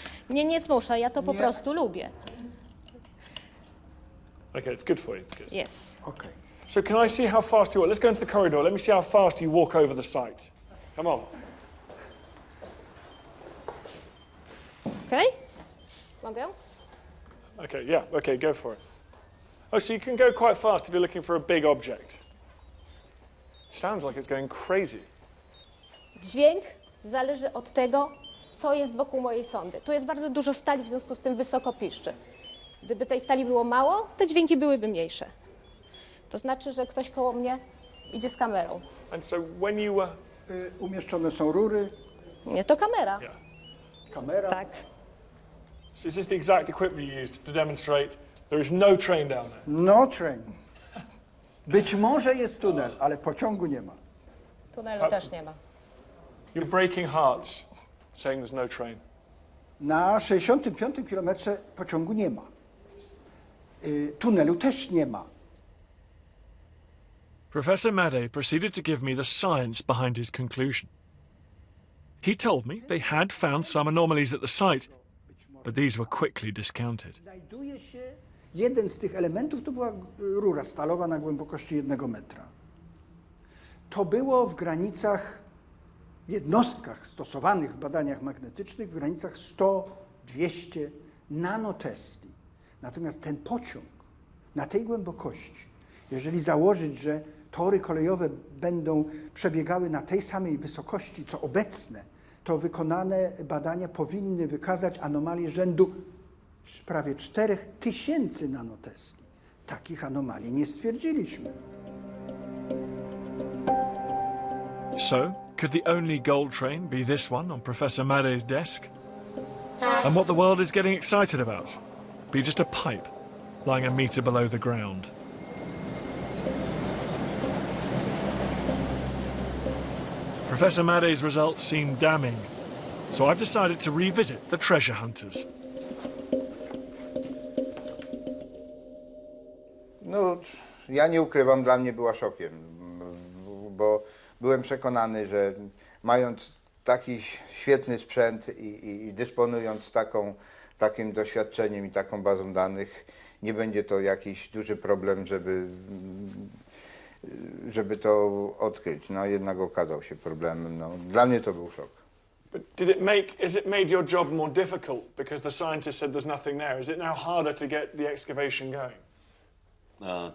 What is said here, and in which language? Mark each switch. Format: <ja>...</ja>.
<pl>Nie zmuszę, ja to po prostu lubię.</pl> <en>Okay, it's good for you, it's good. Yes. Okay. So can I see how fast you walk? Let's go into the corridor. Let me see how fast you walk over the site. Come on.</en> <pl>Okay? Mogę?</pl> <en>Okay, yeah, okay, go for it. Oh, so you can go quite fast if you're looking for a big object. It sounds like it's going crazy.</en> <pl>Dźwięk zależy od tego, co jest wokół mojej sondy. Tu jest bardzo dużo stali, w związku z tym wysoko piszczy. Gdyby tej stali było mało, te dźwięki byłyby mniejsze. To znaczy, że ktoś koło mnie idzie z kamerą.</pl> <en>And so when you were...</en> <pl>Umieszczone są rury. Nie, to kamera.</pl> <en>Yeah.</en> <pl>Kamera. Tak.</pl> <en>So is this the exact equipment you used to demonstrate there is no train down there? No train.</en> <pl>Być może jest tunel, ale pociągu nie ma. Tunelu też nie ma.</pl> <en>You're breaking hearts saying there's no train.</en> <pl>Na 65 kilometrze pociągu nie ma. Tunelu też nie ma.</pl> <en>Professor Madej proceeded to give me the science behind his conclusion. He told me they had found some anomalies at the site, but these were quickly discounted.</en> <pl>Znajduje się jeden z tych elementów, to była rura stalowa na głębokości 1 metra. To było w granicach, jednostkach stosowanych w badaniach magnetycznych w granicach 100-200 nanotesli. Natomiast ten pociąg na tej głębokości, jeżeli założyć, że tory kolejowe będą przebiegały na tej samej wysokości, co obecne, to wykonane badania powinny wykazać anomalie rzędu prawie 4000 nanotesli. Takich anomalii nie stwierdziliśmy.</pl> <en>So, could the only gold train be this one on Professor Madej's desk? And what the world is getting excited about be just a pipe lying a meter below the ground? Professor Madej's results seem damning, so I've decided to revisit the treasure hunters.</en> <pl>No, ja nie ukrywam, dla mnie była szokiem, bo byłem przekonany, że mając taki świetny sprzęt i dysponując takim doświadczeniem i taką bazą danych, nie będzie to jakiś duży problem, żeby to odkryć. No jednak okazał się problemem. No, dla mnie to był szok.</pl> <en>But has it made your job more difficult because the scientist said there's nothing there? Is it now harder to get the excavation going?</en>